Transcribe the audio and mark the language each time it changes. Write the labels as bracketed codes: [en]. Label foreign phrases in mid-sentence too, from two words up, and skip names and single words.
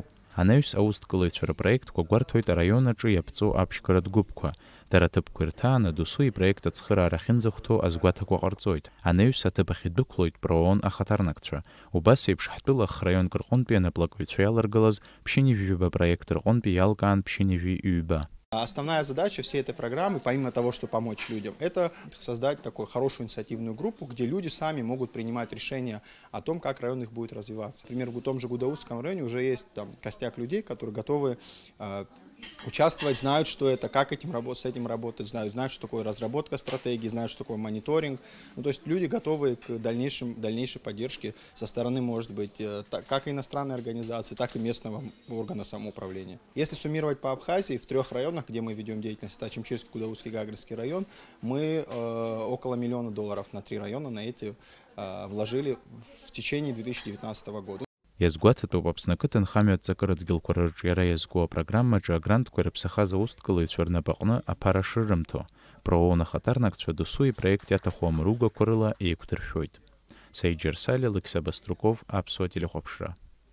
[ab] Анаҩс аусҭкылаҩцәа рпроектқәа гәарҭоит араион аҿы иаԥҵоу аԥшьқаратә гәыԥқәа. Дара аҭыԥқәа ирҭааны досу ипроект ацхыраара ахьынӡахәҭоу азгәаҭақәа ҟарҵоит. Анаҩс аҭыԥ ахь идәықәлоит ПРООН ахаҭарнакцәа. Убас еиԥш ҳтәыла храионк рҟынтәи анаплакҩцәа иаларгылаз ԥшьыни жәҩба проект рҟынтәи иалкаан ԥшьыни жәи-ҩба. [ru] Основная задача всей этой программы, помимо того, что помочь людям, это создать такую хорошую инициативную группу, где люди сами могут принимать решения о том, как район их будет развиваться. Например, в том же Гудоутском районе уже есть там костяк людей, которые готовы участвовать, знают, что это, как с этим работать, знают, что такое разработка стратегии, знают, что такое мониторинг. Ну, то есть люди готовы к дальнейшей поддержке со стороны, может быть, как и иностранной организации, так и местного органа самоуправления. Если суммировать по Абхазии, в 3 районах, где мы ведем деятельность, это Очамчырский, Гудоутский, Гагрский район, мы около $1 миллиона на 3 района на эти вложили в течение 2019 года. [ab] Иазгәаҭатәуп Аԥсны ақыҭанхамҩа аҵакырадгьылқәа рырҿиара иазку апрограммаҿы агрантқәа ирыԥсахаз аусҭкылаҩцәа рнапаҟны аԥара шырымҭо. ПРООН ахаҭарнакцәа досу ипроект иаҭаху амругақәа рыла еиқәдыршәоит. Саид Џьарсали, Алықьса Баструков, Аԥсуа телехәаԥшра.